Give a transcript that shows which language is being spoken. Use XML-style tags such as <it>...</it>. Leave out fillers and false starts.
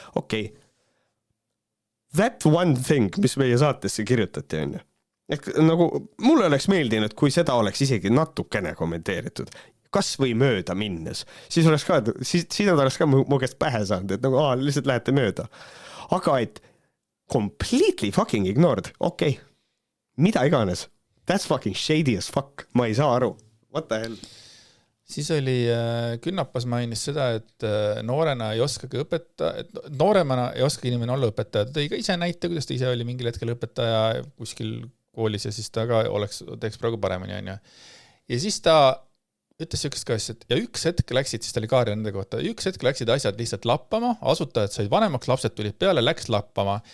<et>Okei.</et> <en>That one thing,</en> <et>mis meie saatesse kirjutati, on ju. Nagu, mulle oleks meeldinud, kui seda oleks isegi natukene kommenteeritud. Kas või mööda minnes. Siis nad oleks ka mu käest pähe saanud, et nagu, lihtsalt lähete mööda. Aga et</et> <en>completely fucking ignored.</en> <et>Okei. Mida iganes.</et> <en>That's fucking shady as fuck.</en> <et>Ma ei saa aru.</et> <en>What the hell?</en> <et>Siis oli Künnapas mainis seda, et noorena ei oskagi nooremana ei oskagi inimene olla õpetaja. Ta tõi ka ise näite, kuidas ta ise oli mingil hetkel õpetaja kuskil koolis ja siis ta ka teeks praegu paremini. On. Ja siis ta ütles sükest ka asjad ja üks hetk läksid, siis ta oli Kaarja nende kohta, üks hetk läksid asjad lihtsalt lappama, asutajad said vanemaks, lapsed tulid peale, läks lappama.</et>